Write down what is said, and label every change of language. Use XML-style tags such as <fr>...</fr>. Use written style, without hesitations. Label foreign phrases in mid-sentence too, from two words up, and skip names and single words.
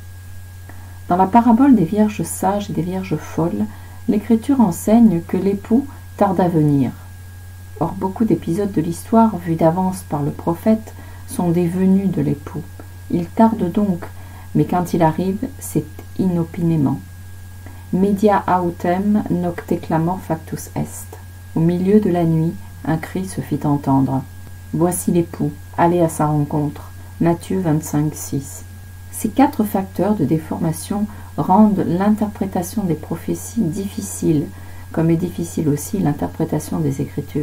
<fr>Dans la parabole des vierges sages et des vierges folles, l'Écriture enseigne que l'époux tarde à venir. Or, beaucoup d'épisodes de l'histoire, vus d'avance par le prophète, sont des venues de l'époux. Il tarde donc, mais quand il arrive, c'est inopinément.</fr> <la>Media autem nocte clamor factus est.</la> <fr>Au milieu de la nuit, un cri se fit entendre. Voici l'époux, allez à sa rencontre. Matthieu 25, 6. Ces 4 facteurs de déformation rendent l'interprétation des prophéties difficile, comme est difficile aussi l'interprétation des Écritures.</fr>